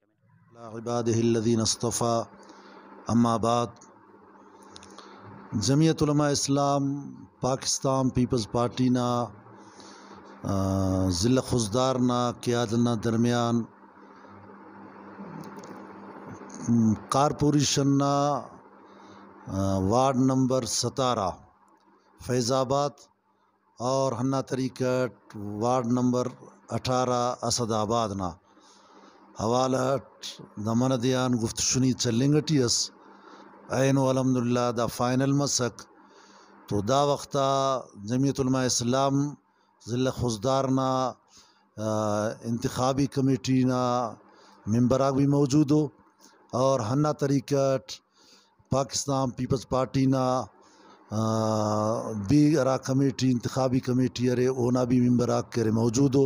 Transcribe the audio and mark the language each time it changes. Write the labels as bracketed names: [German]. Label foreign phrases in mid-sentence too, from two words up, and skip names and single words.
[Arabic] عباده الذین اصطفى اما بعد، [Brahui] جمعیت علماء اسلام پاکستان پیپلز پارٹی نا ضلع خوزدار نا قیادت درمیان کارپوریشن نا وارڈ نمبر 17 فیض آباد اور ہنہ طریقٹ وارڈ نمبر 18 اسد آباد نا حوالہ دمن دیان گفت شنی چلنگٹی اس عین الحمدللہ دا فائنل مسک تو دا وقتا جمعیت علماء اسلام ضلع خوزدار نا انتخابی کمیٹی نا ممبراک بھی موجود ہو، اور ہنہ طریقٹ پاکستان پیپلز پارٹی نا بھی ارا کمیٹی انتخابی کمیٹی ارے اونا بھی ممبراک کرے موجود ہو۔